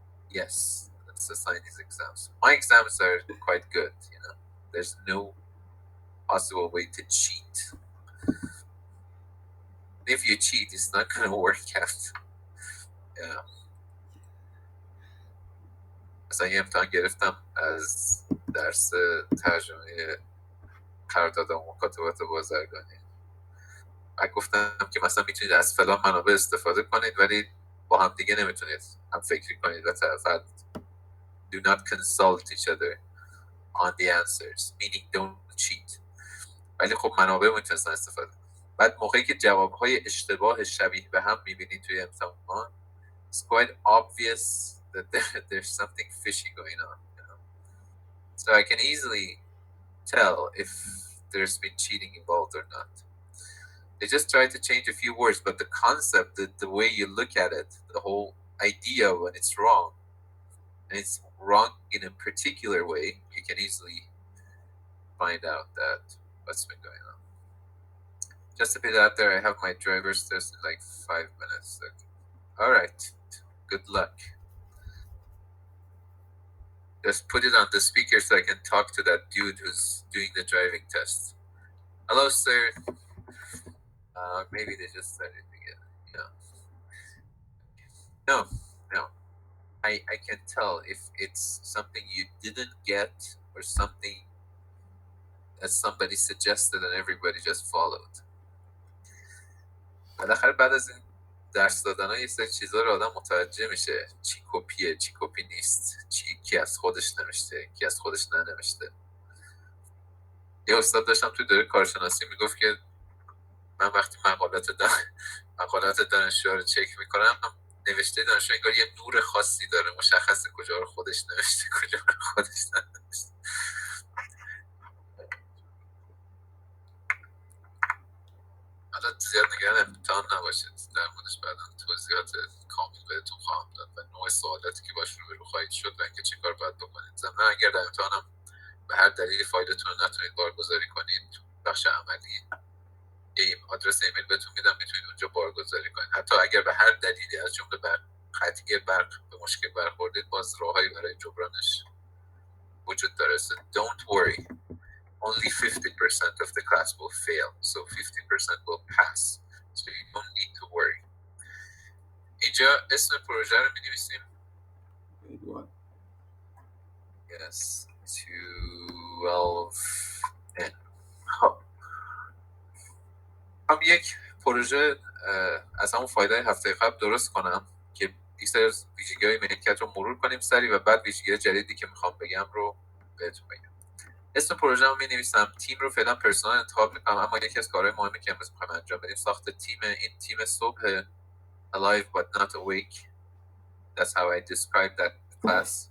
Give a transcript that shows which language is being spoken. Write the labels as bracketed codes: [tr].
[en] Yes, that's assign these exams. My exams are quite good, you know. There's no possible way to cheat. If you cheat, it's not going to work out. Yeah. [fa] مثلا یه امتحان گرفتم از درس ترجمه قرارداد و مکاتبات بازرگانی. من گفتم که مثلا میتونید از فلان منابع استفاده کنید ولی با هم دیگه نمیتونید هم فکری کنید و فقط do not consult each other on the answers, meaning don't cheat. ولی خب منابع میتونستن استفاده. بعد موقعی که جوابهای اشتباه شبیه به هم میبینید توی امتحان it's quite obvious that there's something fishy going on, you know? [en] So I can easily tell if there's been cheating involved or not. They just try to change a few words, but the concept, the way you look at it, the whole idea when it's wrong, and it's wrong in a particular way, you can easily find out that what's been going on. Just to put it out there, I have my driver's test in like 5 minutes. Okay. All right. Good luck. Just put it on the speaker so I can talk to that dude who's doing the driving test. Hello, sir. Maybe they just started together. No. I can tell if it's something you didn't get or something that somebody suggested and everybody just followed. [fa] بالاخره بعد از این درس دادن ها یه سری چیزا رو آدم متوجه میشه چی کپیه چی کپی نیست، کی از خودش نوشته کی از خودش ننوشته. یه استاد داشتم توی دوره کارشناسی میگفت که من وقتی مقالات دانشجوها رو چک میکنم نوشته دانشجو انگار یه نور خاصی داره، مشخصه کجا رو خودش نوشته کجا رو خودش ننوشته. حالا زیاد نگران امتحان نباشید، در موردش بعدا توضیحات کامل بهتون خواهم داد و نوع سوالاتی که باش روبرو خواهید شد و اینکه چه کار باید بکنید. ضمن اگر در امتحانم به هر دلیلی فایلتون رو نتونید بارگذاری کنید تو بخش عملی یه آدرس ایمیل بهتون میدم، میتونید اونجا بارگذاری کنید. حتی اگر به هر دلیلی از جمله قطعی برق به مشکل برخوردید باز راههایی برای جبرانش وجود داره. [en] So don't worry. Only 50% of the class will fail, so 50% will pass. So you don't need to worry. [fa] اینجا اسم پروژه رو می‌نویسیم. [en] Yes, 12N. [fa] خب هم یک پروژه از همون فایل‌های هفته قبل درست کنم که یک سری از ویژگی‌های میدکت رو مرور کنیم سری و بعد ویژگی جدیدی که میخوام بگم رو بهتون بگم. اسم پروژه رو می‌نویسم، تیم رو فعلا پرسونال انتخاب می‌کنم، اما یکی از کارهای مهمی که امروز می‌خوایم انجام بدیم ساخت تیم. [en] این تیم صبح alive but not awake. That's how I describe that class.